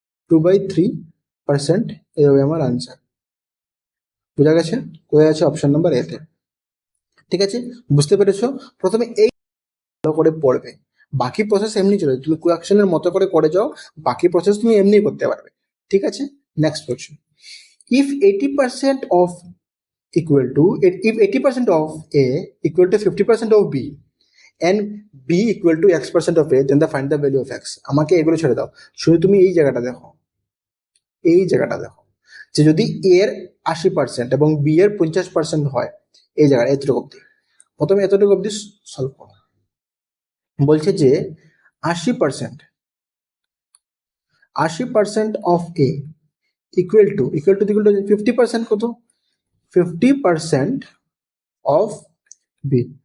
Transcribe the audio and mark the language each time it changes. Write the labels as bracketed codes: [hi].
[bn] 1/16/2/3%। এই হবে আমার আনসার। বোঝা গেছে? কোথায় আছে? অপশন নাম্বার এতে। ঠিক আছে, বুঝতে পেরেছো? প্রথমে এই করে পড়বে, বাকি প্রসেস এমনি চলে, তুমি কোয়েকশনের মতো করে যাও, বাকি প্রসেস তুমি এমনি করতে পারবে। ঠিক আছে, next question. [en] If 80% of equal to if 80% of A equal to 50% of B and B equal to X% of A, then the find the value of X. [bn] আমাকে এগুলো ছেড়ে দাও, শুধু তুমি এই জায়গাটা দেখো, এই জায়গাটা দেখো যে যদি A এর 80% এবং B এর 50% হয়, এই জায়গাটা এতটুকু অব্দি, প্রথমে এতটুকু অব্দি সলভ করো। বলছে যে [en] 80% of A equal to 50% কত, 50% of B.